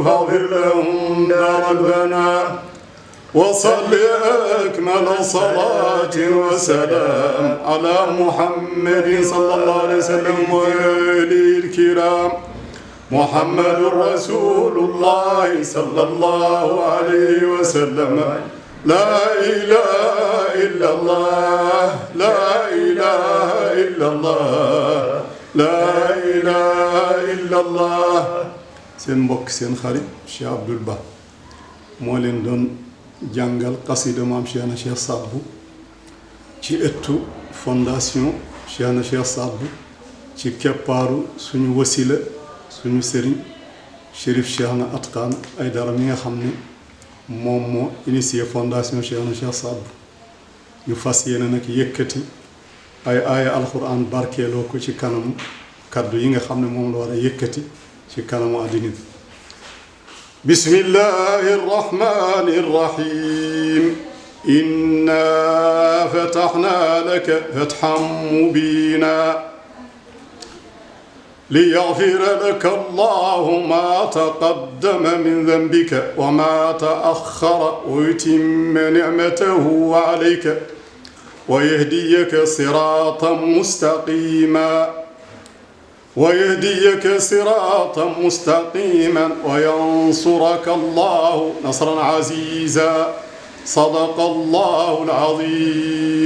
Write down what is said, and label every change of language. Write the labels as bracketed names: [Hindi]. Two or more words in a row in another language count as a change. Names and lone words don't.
[Arabic] فاغفر لهم دار البناء وصل أكمل صلاة وسلام على محمد صلى الله عليه وسلم وآله الكرام محمد رسول الله صلى الله عليه وسلم لا إله إلا الله لا إله إلا الله لا إله إلا الله [Wolof] سين mbokk seen xarit Cheikh Abdoul Ba moo leen doon jàngal qasida maam Cheikhna Cheikh Saad Bou ci ëttu fondation Cheikhna Cheikh Saad Bou ci keppaaru suñu wasila suñu sëriñ Chérif Cheikhna Atqan Aidara mi nga xam ne moom moo initié fondation Cheikhna Cheikh Saad Bou ñu fas yéene nag yëkkati ay aaya alquran barkeeloo ko ci kanamu kaddu yi nga xam ne moom la war a yëkkati ci kanamu àddina bi [Arabic] بسم الله الرحمن الرحيم إنا فتحنا لك فتحا مبينا ليغفر لك الله ما تقدم من ذنبك وما تأخر ويتم نعمته عليك ويهديك صراطا مستقيما ويهديك صراطا مستقيما وينصرك الله نصرا عزيزا صدق الله العظيم